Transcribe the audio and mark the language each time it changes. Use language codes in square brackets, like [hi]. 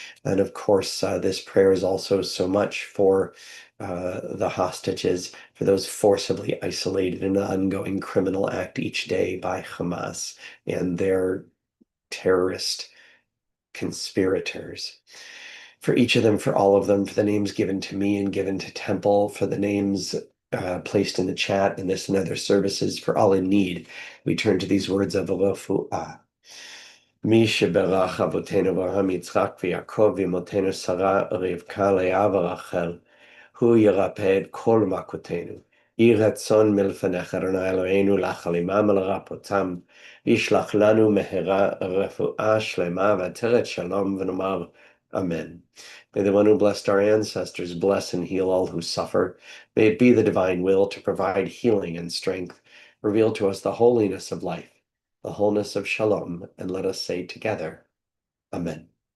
[en] And of course, this prayer is also so much for the hostages, for those forcibly isolated in an ongoing criminal act each day by Hamas and their terrorist conspirators. For each of them, for all of them, for the names given to me and given to Temple, for the names placed in the chat in this and other services, for all in need, we turn to these words of refuah. [he] מי שברך אבותינו אברהם, יצחק ויעקב, ואמותינו שרה, רבקה, לאה ורחל, הוא ירפא את כל מכותינו. יהי רצון מלפניך, אדוני אלוהינו, להחלימם ולרפאותם, וישלח לנו מהרה רפואה שלמה ועטרת שלום, ונאמר [en] Amen. May the one who blessed our ancestors bless and heal all who suffer. May it be the divine will to provide healing and strength. Reveal to us the holiness of life, the wholeness of shalom, and let us say together, Amen.